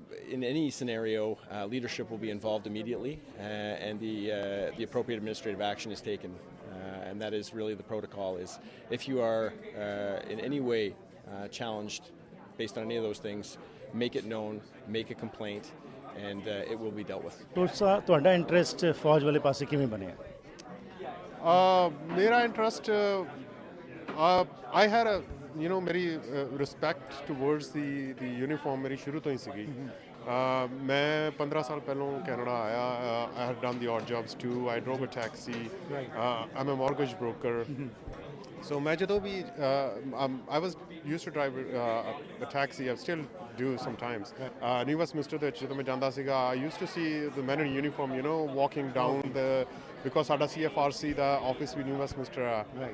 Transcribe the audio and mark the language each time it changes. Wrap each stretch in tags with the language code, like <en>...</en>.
<en>in any scenario, leadership will be involved immediately, and the appropriate administrative action is taken. And that is really the protocol. Is if you are in any way challenged based on any of those things, make it known, make a complaint, and it will be dealt with.</en> <pa>ਤੁਹਾਡਾ interest ਫੌਜ ਵਾਲੇ ਪਾਸੇ ਕਿਵੇਂ ਬਣਿਆ? ਮੇਰਾ interest</pa> <en>I had a</en> <pa>ਮੇਰੀ respect towards ਦੀ uniform ਮੇਰੀ ਸ਼ੁਰੂ ਤੋਂ ਹੀ ਸੀਗੀ। ਮੈਂ 15 ਸਾਲ ਪਹਿਲਾਂ ਕੈਨੇਡਾ ਆਇਆ।</pa> <en>I had done the odd jobs too. I drove a taxi. I'm a mortgage broker. So</en> <pa>ਮੈਂ ਜਦੋਂ ਵੀ</pa> <en>I was used to drive a taxi. I still do sometimes. New Westminster</en> <pa>ਦੇ ਜਦੋਂ ਮੈਂ ਜਾਂਦਾ ਸੀਗਾ,</pa> <en>I used to see the men in uniform, walking down because</en> <pa>ਸਾਡਾ CFRC ਦਾ office ਵੀ New Westminster ਆ.</pa>